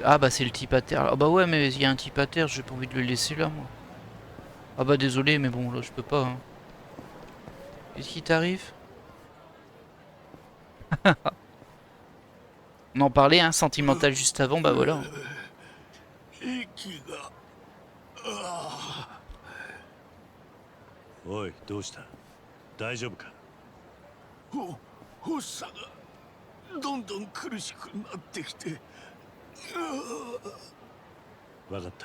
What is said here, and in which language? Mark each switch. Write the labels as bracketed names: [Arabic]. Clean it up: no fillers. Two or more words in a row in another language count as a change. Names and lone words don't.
[French] Ah bah c'est le type à terre. Ah bah ouais, mais il y a un type à terre, j'ai pas envie de le laisser là, moi. Ah bah désolé, mais bon, là je peux pas. Hein. Qu'est-ce qui t'arrive? On en parlait, hein, sentimental juste avant, bah voilà. [Japanese] おい、どうした？大丈夫か？発作がどんどん苦しくなってきて。わかった。